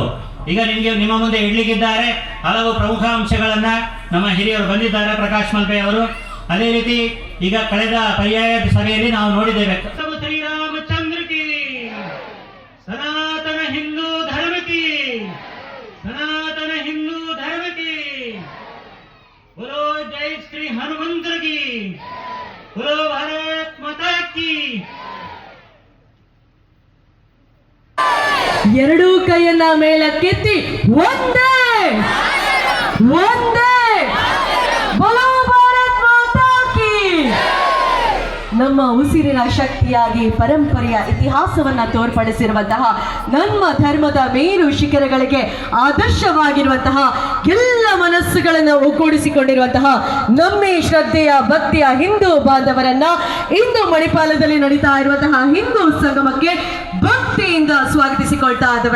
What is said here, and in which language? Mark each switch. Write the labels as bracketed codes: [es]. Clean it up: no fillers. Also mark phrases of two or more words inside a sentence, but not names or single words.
[kn] ಈಗ ನಿಮ್ಮ ಮುಂದೆ ಇಡ್ಲಿಕ್ಕಿದ್ದಾರೆ ಹಲವು ಪ್ರಮುಖ ಅಂಶಗಳನ್ನ ನಮ್ಮ ಹಿರಿಯರು ಬಂದಿದ್ದಾರೆ, ಪ್ರಕಾಶ್ ಮಲ್ಪೆ ಅವರು. ಅದೇ ರೀತಿ ಈಗ ಕಳೆದ ಪರ್ಯಾಯ ಸಭೆಯಲ್ಲಿ ನಾವು ನೋಡಿದ್ದೇವೆ, [hi] श्रीरामचंद्र की, सनातन हिंदू धर्म की, सनातन हिंदू धर्म की, बोलो जय श्री हनुमंत की, बोलो भारत माता की. [kn] ಎರಡೂ ಕೈಯನ್ನ ಮೇಲಕ್ಕೆತ್ತಿ ಒಂದೇ ಒಂದೇ [hi] बोलो भारत माता की. [kn] ನಮ್ಮ ಉಸಿರಿನ ಶಕ್ತಿಯಾಗಿ ಪರಂಪರೆಯ ಇತಿಹಾಸವನ್ನ ತೋರ್ಪಡಿಸಿರುವಂತಹ, ನಮ್ಮ ಧರ್ಮದ ಮೇರು ಶಿಖರಗಳಿಗೆ ಆದರ್ಶವಾಗಿರುವಂತಹ, ಎಲ್ಲ ಮನಸ್ಸುಗಳನ್ನು ಒಗ್ಗೂಡಿಸಿಕೊಂಡಿರುವಂತಹ ನಮ್ಮ ಶ್ರದ್ಧೆಯ ಭಕ್ತಿಯ ಹಿಂದೂ ಬಾಂಧವರನ್ನ ಇಂದು ಮಣಿಪಾಲದಲ್ಲಿ ನಡೀತಾ ಇರುವಂತಹ ಹಿಂದೂ ಸಂಗಮಕ್ಕೆ ಭಕ್ತಿಯಿಂದ ಸ್ವಾಗತಿಸಿಕೊಳ್ತಾ ಇದ್ದೇವೆ.